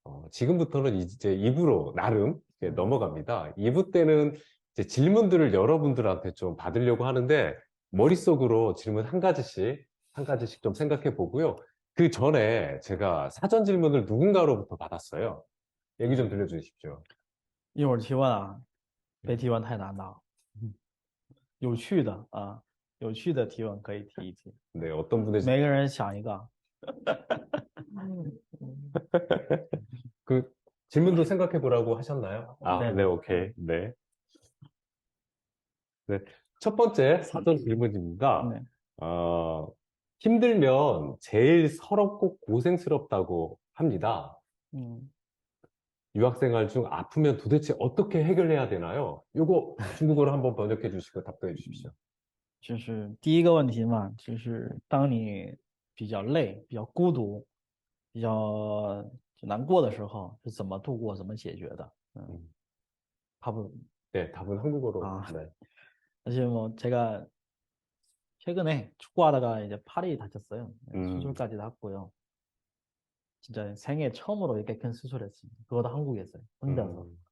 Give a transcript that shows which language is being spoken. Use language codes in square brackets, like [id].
[ko] 지금부터는 이제 2부로 나름 이제 넘어갑니다. 2부 때는 이제 질문들을 여러분들한테 좀 받으려고 하는데, 머릿속으로 질문 한 가지씩 좀 생각해 보고요. 그 전에 제가 사전 질문을 누군가로부터 받았어요. 얘기 좀 들려주십시오. [zh] 一会儿提问啊，别提问太难了，有趣的啊，有趣的提问可以提一提， [ko] 네, 어떤 분의 [zh] 每个人想一个。 [ko] 그 질문도 생각해 보라고 하셨나요? 네. 네, 오케이. 네. 네. 첫 번째 사전 질문입니다. 네. 힘들면 제일 서럽고 고생스럽다고 합니다. 유학생활 중 아프면 도대체 어떻게 해결해야 되나요? 요거 중국어로 한번 번역해 주시고 답변해 주십시오. [zh] 就是第一个问题嘛，就是当你比较累、比较孤独、比较就难过的时候，是怎么度过、怎么解决的？ [ko] 답은 네, 답은 한국어로. 아. 네. 사실 뭐 제가 최근에 축구하다가 이제 팔이 다쳤어요. 수술까지도 했고요. 진짜 생애 처음으로 이렇게 큰 수술했습니다. 그것도 한국에서요. 혼자서.